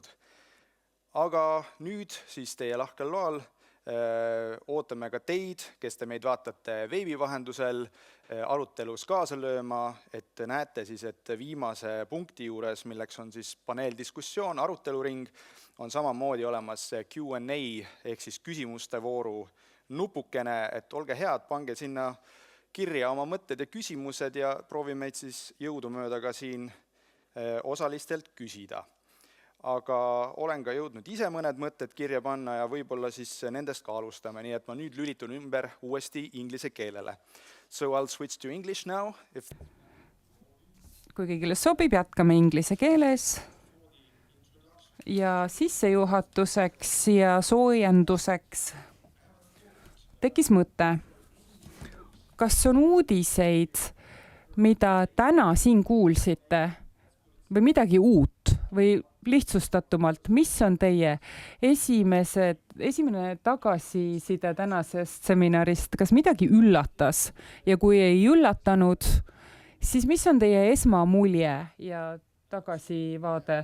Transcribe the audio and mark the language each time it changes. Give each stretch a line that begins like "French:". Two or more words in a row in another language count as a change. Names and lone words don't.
Estonian: Aga nüüd siis teie lahkel loal ootame ka teid, kes te meid vaatate veebi vahendusel, arutelus kaasa lööma, et näete siis, et viimase punkti juures, milleks on siis paneeldiskussioon, aruteluring, on samamoodi olemas Q&A ehk siis küsimuste vooru nupukene, et olge head, pange sinna kirja oma mõtted ja küsimused ja proovime meid siis jõudumööda ka siin osalistelt küsida. Aga olen ka jõudnud ise mõned mõtted kirja panna ja võib-olla siis nendest ka alustame, nii et ma nüüd lülitun ümber uuesti inglise keelele.
English: So I'll switch to English now.
Estonian: Kui kõigile sobib, jätkame inglise keeles. Ja sissejuhatuseks ja soojenduseks tekkis mõte. Kas on uudiseid, mida täna siin kuulsite või midagi uut või lihtsustatumalt, mis on teie esimene tagasiside tänasest seminarist, kas midagi üllatas ja kui ei üllatanud, siis mis on teie esmamulje ja tagasivaade?